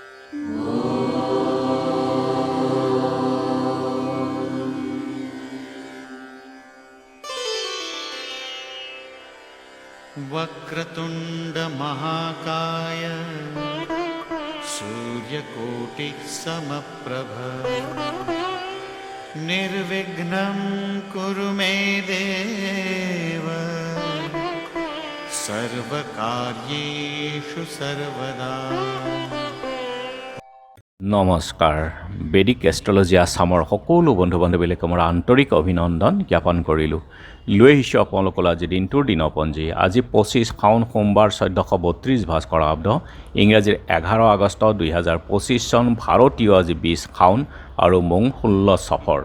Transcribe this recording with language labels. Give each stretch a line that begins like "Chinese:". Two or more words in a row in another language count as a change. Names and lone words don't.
Sanskrit: वक्रतुंड महाकाय सूर्यकोटि समप्रभ निर्विघ्नं कुरु मे देव सर्वकार्येषु सर्वदा।
Assamese: নমস্কাৰ বেদিক এষ্ট্ৰলজি আসামৰ সকলো বন্ধু বান্ধৱীলৈ মোৰ আন্তৰিক অভিনন্দন জ্ঞাপন কৰিলোঁ। লৈ আহিছোঁ আপোনালোকৰ আজি দিনটোৰ দিনপঞ্জী। আজি 25 শাওন সোমবাৰ 1432 ভাস্কৰ আব্দ ইংৰাজীৰ 11 আগষ্ট 2025 চন ভাৰতীয় আজি 20 শাওন আৰু মং 16 সফৰ।